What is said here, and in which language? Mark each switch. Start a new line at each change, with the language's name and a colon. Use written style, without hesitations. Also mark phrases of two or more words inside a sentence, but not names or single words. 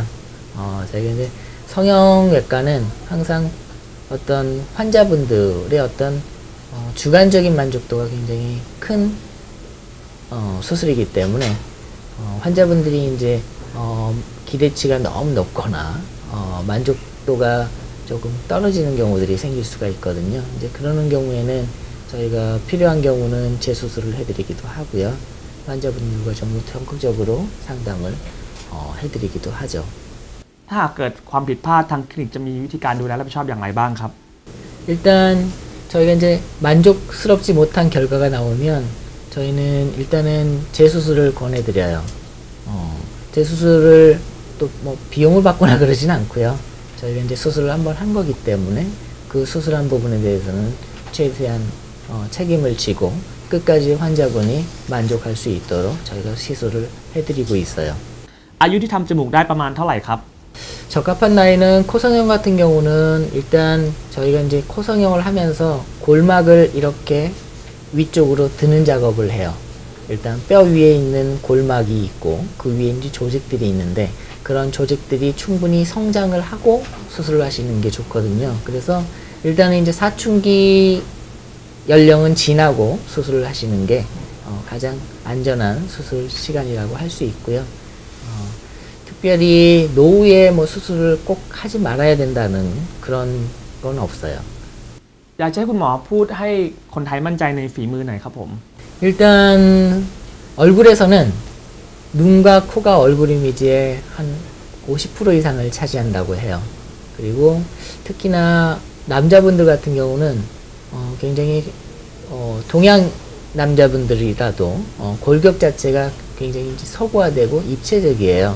Korean: 저희가 이제 성형외과는 항상 어떤 환자분들의 어떤 주관적인 만족도가 굉장히 큰 수술이기 때문에 환자분들이 이제 기대치가 너무 높거나 만족도가 조금 떨어지는 경우들이 생길 수가 있거든요. 이제 그러는 경우에는 저희가 필요한 경우는 재수술을 해드리기도 하고요. 환자분들과 좀 적극적으로 상담을 해드리기도 하죠.
Thai: ถ้าหากเกิดความผิดพลาดทางคลินิกจะมีวิธีการดูแลรับผิดชอบอย่างไรบ้างครับ
Korean: 일단 저희가 이제 만족스럽지 못한 결과가 나오면 저희는 일단은 재수술을 권해드려요. 재수술을 또 뭐 비용을 받거나 그러진 않고요. 저희가 이제 수술을 한번 한 거기 때문에 그 수술한 부분에 대해서는 최대한 책임을 지고 끝까지 환자분이 만족할 수 있도록 저희가 시술을 해드리고 있어요.
Thai: อายุที่ทำจมูกได้ประมาณเท่าไหร่ครับ
Korean: 적합한 나이는 코성형 같은 경우는 일단 저희가 이제 코성형을 하면서 골막을 이렇게 위쪽으로 드는 작업을 해요. 일단 뼈 위에 있는 골막이 있고 그 위에 이제 조직들이 있는데 그런 조직들이 충분히 성장을 하고 수술을 하시는 게 좋거든요. 그래서 일단은 이제 사춘기 연령은 지나고 수술을 하시는 게 가장 안전한 수술 시간이라고 할 수 있고요. 특별히 노후에 뭐 수술을 꼭 하지 말아야 된다는 그런 건 없어요.
Thai: อยากจะให้คุณหมอพูดให้คนไทยมั่นใจในฝีมือหน่อยครับผม
Korean: 일단 얼굴에서는 눈과 코가 얼굴 이미지의 한 50% 이상을 차지한다고 해요. 그리고 특히나 남자분들 같은 경우는 굉장히 동양 남자분들이라도 골격 자체가 굉장히 서구화되고 입체적이에요.